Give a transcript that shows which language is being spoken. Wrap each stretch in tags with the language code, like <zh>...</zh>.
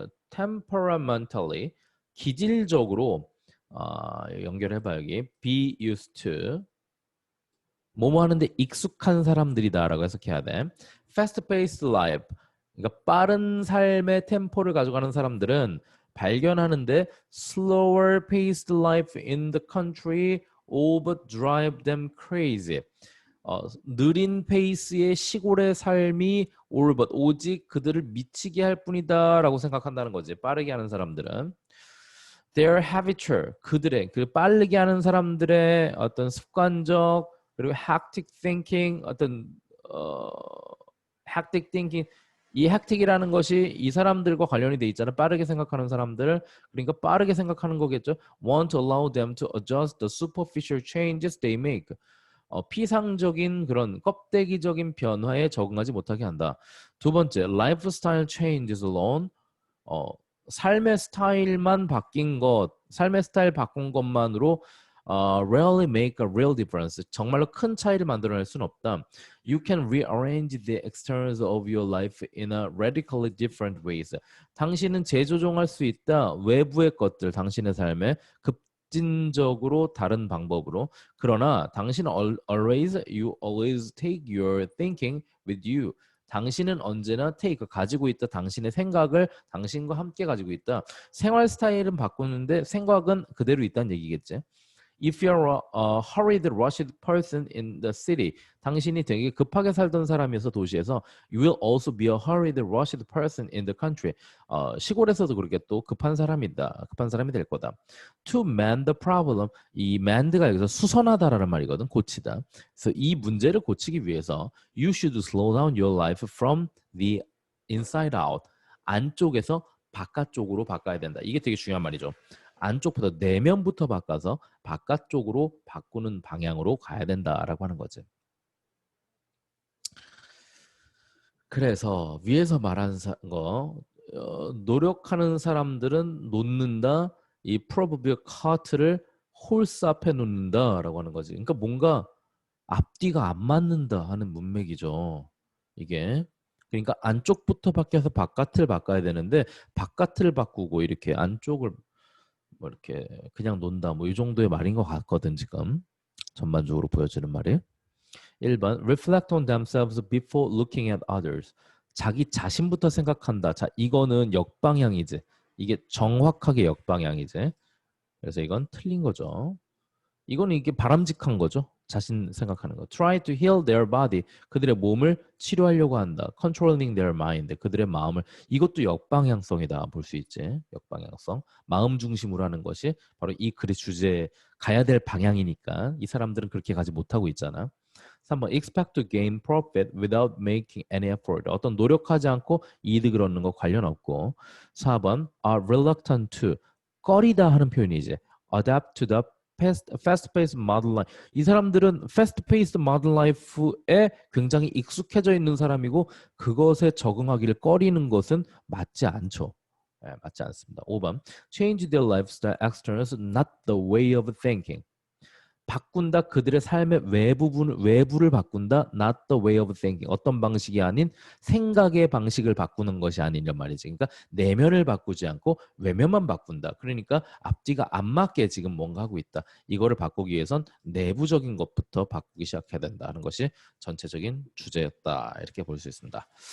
<ko>temperamentally 기질적으로 연결해봐 여기</ko> <en>be used to</en> <ko>뭐뭐 하는데 익숙한 사람들이다라고 해석해야 돼.</ko> <en>fast-paced life</en> <ko>그러니까 빠른 삶의 템포를 가져가는 사람들은 발견하는데</ko> <en>slower-paced life in the country would drive them crazy.</en> <ko>느린 페이스의 시골의 삶이 오직 그들을 미치게 할 뿐이다라고 생각한다는 거지. 빠르게 하는 사람들은</ko> <en>their habitual</en> <ko>그들의 그 빠르게 하는 사람들의 어떤 습관적 그리고</ko> <en>hectic thinking</en> <ko>어떤 hectic thinking 이 hectic이라는 것이 이 사람들과 관련이 돼 있잖아. 빠르게 생각하는 사람들 그러니까 빠르게 생각하는 거겠죠.</ko> <en>Want to allow them to adjust the superficial changes they make.</en> <ko>피상적인 그런 껍데기적인 변화에 적응하지 못하게 한다. 두 번째,</ko> <en>lifestyle changes alone.</en> <ko>삶의 스타일만 바뀐 것, 삶의 스타일 바꾼 것만으로</ko> <en>rarely make a real difference.</en> <ko>정말로 큰 차이를 만들어낼 수는 없다.</ko> <en>You can rearrange the externals of your life in a radically different ways.</en> <ko>당신은 재조정할 수 있다. 외부의 것들, 당신의 삶에 급진적으로 다른 방법으로. 그러나 당신</ko> <en>you always take your thinking with you.</en> <ko>당신은 언제나 take 가지고 있다. 당신의 생각을 당신과 함께 가지고 있다. 생활 스타일은 바꾸는데 생각은 그대로 있다는 얘기겠지.</ko> <en>If you're a hurried, rushed person in the city,</en> <ko>당신이 되게 급하게 살던 사람이어서 도시에서</ko> <en>you will also be a hurried, rushed person in the country.</en> <ko>시골에서도 그렇게 또 급한 사람이다. 급한 사람이 될 거다.</ko> <en>To mend the problem.</en> <ko>이 mend가 여기서 수선하다라는 말이거든. 고치다. 그래서 이 문제를 고치기 위해서</ko> <en>you should slow down your life from the inside out.</en> <ko>안쪽에서 바깥쪽으로 바꿔야 된다. 이게 되게 중요한 말이죠. 안쪽부터 내면부터 바꿔서 바깥쪽으로 바꾸는 방향으로 가야 된다라고 하는 거지. 그래서 위에서 말한 거 노력하는 사람들은 놓는다. 이 proverbial cart를 홀스 앞에 놓는다라고 하는 거지. 그러니까 뭔가 앞뒤가 안 맞는다 하는 문맥이죠. 이게. 그러니까 안쪽부터 바뀌어서 바깥을 바꿔야 되는데 바깥을 바꾸고 이렇게 안쪽을 뭐 이렇게 그냥 논다 뭐 이 정도의 말인 것 같거든 지금 전반적으로 보여지는 말이.</ko> <en>1번 reflect on themselves before looking at others.</en> <ko>자기 자신부터 생각한다. 자 이거는 역방향이지. 이게 정확하게 역방향이지. 그래서 이건 틀린 거죠. 이거는 이게 바람직한 거죠. 자신 생각하는 거.</ko> <en>Try to heal their body.</en> <ko>그들의 몸을 치료하려고 한다.</ko> <en>Controlling their mind.</en> <ko>그들의 마음을. 이것도 역방향성이다. 볼 수 있지. 역방향성. 마음 중심으로 하는 것이 바로 이 글의 주제에 가야 될 방향이니까 이 사람들은 그렇게 가지 못하고 있잖아.</ko> <en>3번 expect to gain profit without making any effort.</en> <ko>어떤 노력하지 않고 이득을 얻는 거 관련 없고.</ko> <en>4번 are reluctant to.</en> <ko>꺼리다 하는 표현이지.</ko> <en>adapt to the fast-paced modern life.</en> <ko>이 사람들은</ko> <en>fast-paced modern life</en> <ko>에 굉장히 익숙해져 있는 사람이고 그것에 적응하기를 꺼리는 것은 맞지 않죠. 네, 맞지 않습니다.</ko> <en>5번 change their lifestyle externals, not the way of thinking.</en> <ko>바꾼다 그들의 삶의 외부를 바꾼다</ko> <en>not the way of thinking</en> <ko>어떤 방식이 아닌 생각의 방식을 바꾸는 것이 아니란 말이지. 그러니까 내면을 바꾸지 않고 외면만 바꾼다. 그러니까 앞뒤가 안 맞게 지금 뭔가 하고 있다. 이거를 바꾸기 위해선 내부적인 것부터 바꾸기 시작해야 된다는 것이 전체적인 주제였다. 이렇게 볼 수 있습니다.</ko>